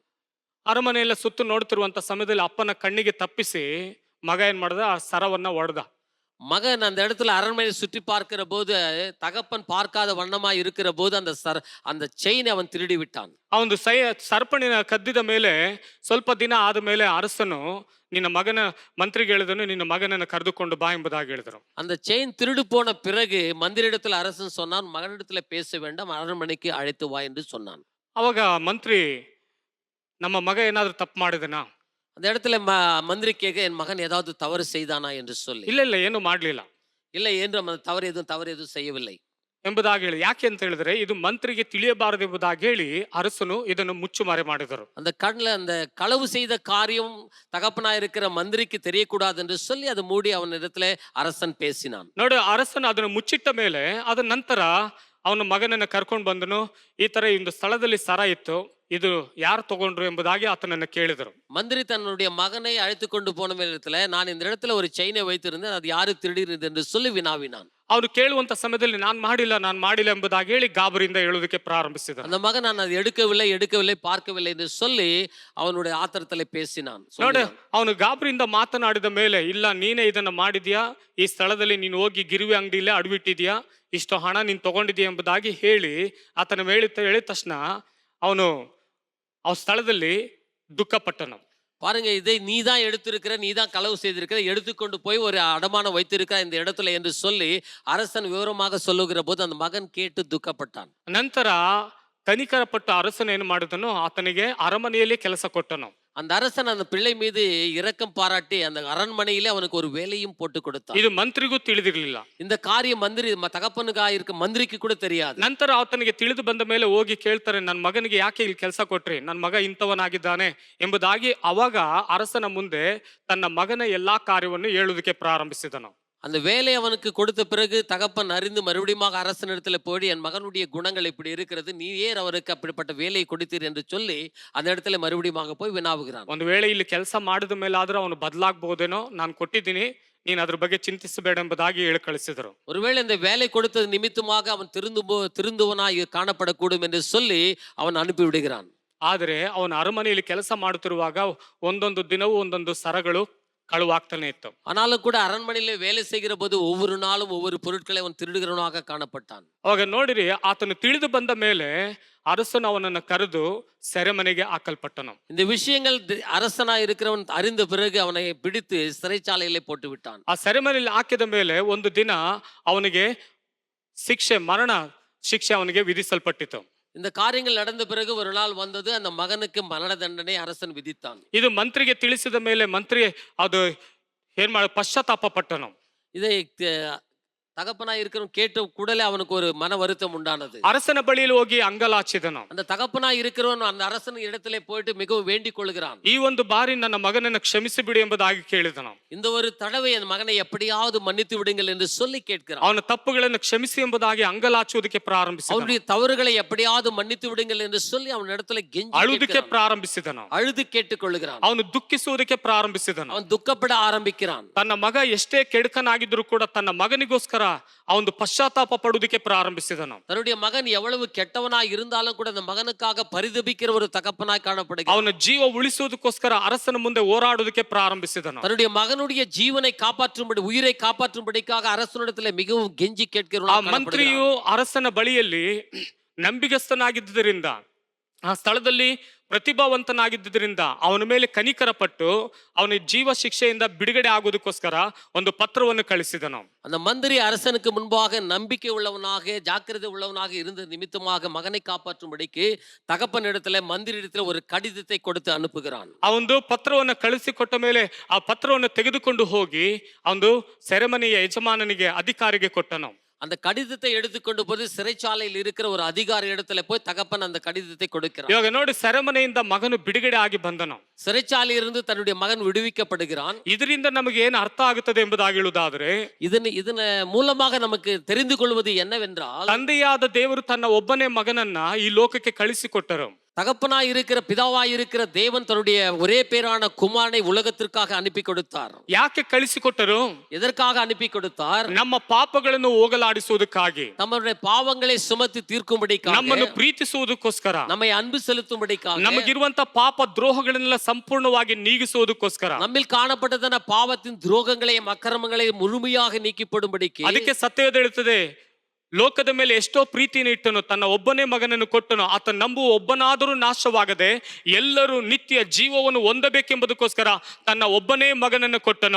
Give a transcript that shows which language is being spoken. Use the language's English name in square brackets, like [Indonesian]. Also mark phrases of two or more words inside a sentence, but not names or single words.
[Kannada] ಅರಮನೆಯಲ್ಲ ಸುತ್ತು ನೋಡ್ತಿರುವಂತ ಸಮಯದಲ್ಲಿ ಅಪ್ಪನ ಕಣ್ಣಿಗೆ ತಪ್ಪಿಸಿ ಮಗ ಏನ್ ಮಾಡ್ದ, ಆ ಸರವನ್ನ ಒಡೆದ. [Tamil] மகன் அந்த இடத்துல அரண்மனையை சுற்றி பார்க்கிற போது தகப்பன் பார்க்காத வண்ணமா இருக்கிற போது அந்த செயினை அவன் திருடி விட்டான். [Kannada] ಆ ಒಂದು ಸರ್ಪಣಿನ ಕದ್ದಿದ ಮೇಲೆ ಸ್ವಲ್ಪ ದಿನ ಆದ ಮೇಲೆ ಅರಸನು ನಿನ್ನ ಮಗನ ಮಂತ್ರಿಗೆ ಹೇಳಿದನು, ನಿನ್ನ ಮಗನನ್ನು ಕರೆದುಕೊಂಡು ಬಾ ಎಂಬುದಾಗಿ ಹೇಳಿದರು. [Tamil] அந்த செயின் திருடு போன பிறகு மந்திரிடத்தில் அரசன் சொன்னான், மகனிடத்துல பேச வேண்டாம், அரண்மனைக்கு அழைத்து வா என்று சொன்னான். [Kannada] ಅವಾಗ ಮಂತ್ರಿ, ನಮ್ಮ ಮಗ ಏನಾದ್ರೂ ತಪ್ಪು ಮಾಡಿದನಾ? [Tamil] அந்த இடத்துல மந்திரி கேட்க, என் மகன் ஏதாவது தவறு செய்தானா என்று சொல்லி. [Kannada] ಇಲ್ಲ ಇಲ್ಲ, ಏನು ಮಾಡ್ಲಿಲ್ಲ, [Tamil] இல்லை என்று தவறு எதுவும் செய்யவில்லை [Kannada] ಎಂಬುದಾಗಿ ಹೇಳಿ. ಯಾಕೆ ಅಂತ ಹೇಳಿದ್ರೆ ಇದು ಮಂತ್ರಿಗೆ ತಿಳಿಯಬಾರದು ಎಂಬುದಾಗಿ ಹೇಳಿ ಅರಸನು ಇದನ್ನು ಮುಚ್ಚುಮರೆ ಮಾಡಿದರು. [Tamil] அந்த கண்ணில் அந்த களவு செய்த காரியம் தகப்பனா இருக்கிற மந்திரிக்கு தெரியக்கூடாது என்று சொல்லி அதை மூடி அவனிடத்துல அரசன் பேசினான். [Kannada] ನೋಡಿ, ಅರಸನು ಅದನ್ನು ಮುಚ್ಚಿಟ್ಟ ಮೇಲೆ ಅದ ನಂತರ ಅವನ ಮಗನನ್ನು ಕರ್ಕೊಂಡು ಬಂದನು. ಈ ತರ ಒಂದು ಸ್ಥಳದಲ್ಲಿ ಸರ ಇತ್ತು, ಇದು ಯಾರು ತಗೊಂಡ್ರು ಎಂಬುದಾಗಿ ಆತನನ್ನು ಕೇಳಿದರು. [Tamil] மந்திரி தன்னுடைய மகனை அழைத்து கொண்டு போன இடத்துல, நான் இந்த இடத்துல ஒரு செயினை வைத்திருந்தேன், அது யாரு திருடினது என்று சொல்லி வினாவினான். [Kannada] ಅವನು ಕೇಳುವಂತ ಸಮಯದಲ್ಲಿ ನಾನು ಮಾಡಿಲ್ಲ ಎಂಬುದಾಗಿ ಹೇಳಿ ಗಾಬರಿಯಿಂದ ಹೇಳುವುದಕ್ಕೆ ಪ್ರಾರಂಭಿಸಿದ. [Tamil] அந்த மகன், நான் அது எடுக்கவில்லை பார்க்கவில்லை என்று சொல்லி அவனுடைய ಆತರದಲ್ಲಿ பேசினான். [Kannada] ನೋಡಿ, ಅವನು ಗಾಬರಿಯಿಂದ ಮಾತನಾಡಿದ ಮೇಲೆ, ಇಲ್ಲ ನೀನೇ ಇದನ್ನ ಮಾಡಿದ್ಯಾ, ಈ ಸ್ಥಳದಲ್ಲಿ ನೀನು ಹೋಗಿ ಗಿರಿವಿ ಅಂಗಡಿಯಲ್ಲೇ ಅಡವಿಟ್ಟಿದ್ಯಾ, ಇಷ್ಟು ಹಣ ನೀನು ತಗೊಂಡಿದ್ಯಾ ಎಂಬುದಾಗಿ ಹೇಳಿ ಆತನ ಹೇಳಿದ ತಕ್ಷಣ ಅವನು ಆ ಸ್ಥಳದಲ್ಲಿ ದುಃಖಪಟ್ಟನು. [Tamil] பாருங்க, இதை நீதான் எடுத்திருக்கிற, நீதான் களவு செய்திருக்கிற, எடுத்துக்கொண்டு போய் ஒரு அடமானம் வைத்திருக்கிற இந்த இடத்துல என்று சொல்லி அரசன் விவரமாக சொல்லுகிற போது அந்த மகன் கேட்டு துக்கப்பட்டான். [Kannada] ನಂತರ ಕನಿಕರಪಟ್ಟು ಅರಸನ ಏನು ಮಾಡಿದನು, ಆತನಿಗೆ ಅರಮನೆಯಲ್ಲಿ ಕೆಲಸ ಕೊಟ್ಟನು. [Tamil] அந்த அரசன் அந்த பிள்ளை மீது இரக்கம் பாராட்டி அந்த அரண்மனையிலே அவனுக்கு ஒரு வேலையும் போட்டு கொடுத்தான். [Kannada] ಇದು ಮಂತ್ರಿಗೂ ತಿಳಿದಿರಲಿಲ್ಲ. [Tamil] இந்த காரியம் தகப்பனுக்காக இருக்க மந்திரிக்கு கூட தெரியாது. [Kannada] ನಂತರ ಆತನಿಗೆ ತಿಳಿದು ಬಂದ ಮೇಲೆ ಹೋಗಿ ಕೇಳ್ತಾರೆ, ನನ್ನ ಮಗನಿಗೆ ಯಾಕೆ ಇಲ್ಲಿ ಕೆಲಸ ಕೊಟ್ರಿ, ನನ್ನ ಮಗ ಇಂಥವನಾಗಿದ್ದಾನೆ ಎಂಬುದಾಗಿ ಅವಾಗ ಅರಸನ ಮುಂದೆ ತನ್ನ ಮಗನ ಎಲ್ಲಾ ಕಾರ್ಯವನ್ನು ಹೇಳುವುದಕ್ಕೆ ಪ್ರಾರಂಭಿಸಿದನು. [Tamil] அந்த வேலை அவனுக்கு கொடுத்த பிறகு தகப்பன் அறிந்து மறுபடியும் அரசனிடத்துல போய், என் மகனுடைய குணங்கள் இப்படி இருக்கிறது, நீ ஏன் அவருக்கு அப்படிப்பட்ட வேலையை கொடுத்தீர் என்று சொல்லி அந்த இடத்துல மறுபடியும் போய் வினாவுகிறான். [Kannada] ಒಂದು ವೇಳೆ ಇಲ್ಲಿ ಕೆಲಸ ಮಾಡಿದ ಮೇಲಾದ್ರೂ ಅವನು ಬದಲಾಗಬಹುದೇನೋ, ನಾನು ಕೊಟ್ಟಿದ್ದೀನಿ, ನೀನು ಅದ್ರ ಬಗ್ಗೆ ಚಿಂತಿಸಬೇಡ ಎಂಬುದಾಗಿ ಹೇಳಿ ಕಳಿಸಿದರು. [Tamil] ஒருவேளை இந்த வேலை கொடுத்தது நிமித்தமாக அவன் திருந்துவனாய் காணப்படக்கூடும் என்று சொல்லி அவன் அனுப்பி விடுகிறான். [Kannada] ಆದರೆ ಅವನ ಅರಮನೆಯಲ್ಲಿ ಕೆಲಸ ಮಾಡುತ್ತಿರುವಾಗ ಒಂದೊಂದು ದಿನವೂ ಒಂದೊಂದು ಸರಗಳು ಕಳುವಾಗ್ತಾನೆ ಇತ್ತು. [Tamil] ஆனாலும் கூட அரண்மனையிலே வேலை செய்கிற போது ஒவ்வொரு நாளும் ஒவ்வொரு பொருட்களை அவன் திருடுகிறவனாக காணப்பட்டான். [Kannada] ಅವಾಗ ನೋಡಿರಿ, ಆತನು ತಿಳಿದು ಬಂದ ಮೇಲೆ ಅರಸನು ಅವನನ್ನು ಕರೆದು ಸೆರೆಮನೆಗೆ ಹಾಕಲ್ಪಟ್ಟನು. [Tamil] இந்த விஷயங்கள் அரசனாய் இருக்கிறவன் அறிந்த பிறகு அவனை பிடித்து சிறைச்சாலையிலே போட்டு விட்டான். [Kannada] ಆ ಸೆರೆಮನೆಯಲ್ಲಿ ಹಾಕಿದ ಮೇಲೆ ಒಂದು ದಿನ ಅವನಿಗೆ ಮರಣ ಶಿಕ್ಷೆ ಅವನಿಗೆ ವಿಧಿಸಲ್ಪಟ್ಟಿತು. [Tamil] இந்த காரியங்கள் நடந்த பிறகு ஒரு நாள் வந்தது, அந்த மகனுக்கு மரண தண்டனை அரசன் விதித்தான். [Kannada] ಇದು ಮಂತ್ರಿಗೆ ತಿಳಿಸಿದ ಮೇಲೆ ಮಂತ್ರಿ ಅದು ಏನ್ ಮಾಡ ಪಶ್ಚಾತ್ತಾಪ ಪಟ್ಟನು. [Tamil] இதை தகப்பனாய் இருக்கிறவன் கேட்ட கூடலே அவனுக்கு ஒரு மன வருத்தம் உண்டானது. [Kannada] அரசನ ಬಳಿಯಲ್ಲಿ ಹೋಗಿ ಅಂಗಲಾಚಿದನು. [Tamil] அந்த தகப்பனாய் இருக்கிறவன் அந்த அரசன் இடத்திலே போயிட்டு மிகவும் வேண்டிக் கொள்கிறான். [Kannada] ಈ ಒಂದು ಬಾರಿ ನನ್ನ ಮಗನನ್ನು ಕ್ಷಮಿಸಿ ಬಿಡಿ ಎಂಬುದಾಗಿ ಕೇಳಿದನು. [Tamil] இந்த ஒரு தடவை என் மகனை எப்படியாவது மன்னித்து விடுங்கள் என்று சொல்லி கேட்கிறான். [Kannada] ಅವನ ತಪ್ಪುಗಳನ್ನು ಕ್ಷಮಿಸಿ ಎಂಬುದಾಗಿ ಅಂಗಲಾಚುವುದಕ್ಕೆ ಪ್ರಾರಂಭಿಸಿದನು. [Tamil] அவனுடைய தவறுகளை எப்படியாவது மன்னித்து விடுங்கள் என்று சொல்லி ಅವನ இடத்துல [Kannada] ಅಳುವುದಕ್ಕೆ ಪ್ರಾರಂಭಿಸಿದನು. [Tamil] அழுது ಕೇಳಿಕೊಳ್ಳುகிறான். [Kannada] ಅವನು ದುಃಖಿಸುವುದಕ್ಕೆ ಪ್ರಾರಂಭಿಸಿದನು. [Tamil] அவன் துக்கப்பட ஆரம்பிக்கிறான். [Kannada] ತನ್ನ ಮಗ ಎಷ್ಟೇ ಕೆಡುಕನಾಗಿದ್ರು ಕೂಡ ತನ್ನ ಮಗನಿಗೋಸ್ಕರ ಅವನು ಪಶ್ಚಾತ್ತಾಪ ಪಡುವುದಕ್ಕೆ ಪ್ರಾರಂಭಿಸಿದನು. [Tamil] தன்னுடைய மகன் எவ்வளவு கெட்டவனாய் இருந்தாலும் கூட அந்த மகனுக்காக பரிதபிக்கிற ஒரு தகப்பனாய் காணப்படுகிறான். [Kannada] ಅವನ ಜೀವ ಉಳಿಸುವುದಕ್ಕೋಸ್ಕರ ಅರಸನ ಮುಂದೆ ಹೋರಾಡುವುದಕ್ಕೆ ಪ್ರಾರಂಭಿಸಿದನು. [Tamil] தன்னுடைய மகனுடைய ஜீவனை காப்பாற்றும்படி, உயிரை காப்பாற்றும்படிக்காக அரசனிடத்தில் மிகவும் கெஞ்சி கேட்கிறவனாய் [Kannada] ಆ ಮಂತ್ರಿಯು ಅರಸನ ಬಳಿಯಲ್ಲಿ ನಂಬಿಗಸ್ತನಾಗಿದ್ದರಿಂದ, ಆ ಸ್ಥಳದಲ್ಲಿ ಪ್ರತಿಭಾವಂತನಾಗಿದ್ದರಿಂದ ಅವನ ಮೇಲೆ ಕನಿಕರಪಟ್ಟು ಅವನ ಜೀವ ಶಿಕ್ಷೆಯಿಂದ ಬಿಡುಗಡೆ ಆಗುವುದಕ್ಕೋಸ್ಕರ ಒಂದು ಪತ್ರವನ್ನು ಕಳಿಸಿದನು. [Tamil] அந்த மந்திரி அரசனுக்கு முன்பாக நம்பிக்கை உள்ளவனாக, ஜாக்கிரதை உள்ளவனாக இருந்த நிமித்தமாக மகனை காப்பாற்றும்படிக்கு தகப்பனிடத்துல மந்திரி இடத்துல ஒரு கடிதத்தை கொடுத்து அனுப்புகிறான். [Kannada] ಆ ಒಂದು ಪತ್ರವನ್ನು ಕಳಿಸಿಕೊಟ್ಟ ಮೇಲೆ ಆ ಪತ್ರವನ್ನು ತೆಗೆದುಕೊಂಡು ಹೋಗಿ ಒಂದು ಸೆರೆಮನೆಯ ಯಜಮಾನನಿಗೆ ಅಧಿಕಾರಿಗೆ ಕೊಟ್ಟನು. [Tamil] அந்த கடிதத்தை எடுத்துக்கொண்டு போய் சிறைச்சாலையில் இருக்கிற ஒரு அதிகாரி இடத்துல போய் தகப்பன் அந்த கடிதத்தை கொடுக்கிறான். [Kannada] ಇವಾಗ ನೋಡಿ, ಸೆರೆಮನೆಯಿಂದ ಮಗನು ಬಿಡುಗಡೆ ಆಗಿ ಬಂದನು. [Tamil] சிறைச்சாலையிலிருந்து தன்னுடைய மகன் விடுவிக்கப்படுகிறான். [Kannada] ಇದರಿಂದ ನಮಗೆ ಏನು ಅರ್ಥ ಆಗುತ್ತದೆ ಎಂಬುದಾಗಿ ಹೇಳುವುದಾದರೆ, [Tamil] ಇದನ್ನ மூலமாக நமக்கு தெரிந்து கொள்வது என்னவென்றால், [Kannada] ತಂದೆಯಾದ ದೇವರು ತನ್ನ ಒಬ್ಬನೇ ಮಗನನ್ನ ಈ ಲೋಕಕ್ಕೆ ಕಳಿಸಿಕೊಟ್ಟರು. [Tamil] தகப்பனாய் இருக்கிற பிதாவாய் இருக்கிற தேவன் தன்னுடைய ஒரே பேரான குமாரனை உலகத்திற்காக அனுப்பி கொடுத்தார். [Kannada] ಯಾಕೆ ಕಳಿಸಿಕೊಟ್ಟರು? [Tamil] எதற்காக அனுப்பி கொடுத்தார்? [Kannada] ನಮ್ಮ ಪಾಪಗಳನ್ನು ಹೋಗಲಾಡಿಸುವುದಕ್ಕಾಗಿ, [Tamil] நம்முடைய பாவங்களை சுமத்தி தீர்க்கும்படிக்காக, [Kannada] ನಮ್ಮನ್ನು ಪ್ರೀತಿಸುವುದಕ್ಕೋಸ್ಕರ, [Tamil] நம்மை அன்பு செலுத்தும்படிக்காக, [Kannada] ನಮಗಿರುವಂತ ಪಾಪ ದ್ರೋಹಗಳನ್ನೆಲ್ಲ ಸಂಪೂರ್ಣವಾಗಿ ನೀಗಿಸುವುದಕ್ಕೋಸ್ಕರ. [Tamil] நம்மில் காணப்பட்டதான பாவத்தின் துரோகங்களையும் அக்கிரமங்களையும் முழுமையாக நீக்கிப்படும்படிக்கு [Kannada] ಅದಕ್ಕೆ ಸತ್ಯವೇದ ಹೇಳುತ್ತದೆ, ಲೋಕದ ಮೇಲೆ ಎಷ್ಟೋ ಪ್ರೀತಿಯನ್ನು ಇಟ್ಟನು, ತನ್ನ ಒಬ್ಬನೇ ಮಗನನ್ನು ಕೊಟ್ಟನು, ಆತ ನಂಬುವ ಒಬ್ಬನಾದರೂ ನಾಶವಾಗದೆ ಎಲ್ಲರೂ ನಿತ್ಯ ಜೀವವನ್ನು ಹೊಂದಬೇಕೆಂಬುದಕ್ಕೋಸ್ಕರ ತನ್ನ ಒಬ್ಬನೇ ಮಗನನ್ನು ಕೊಟ್ಟನು.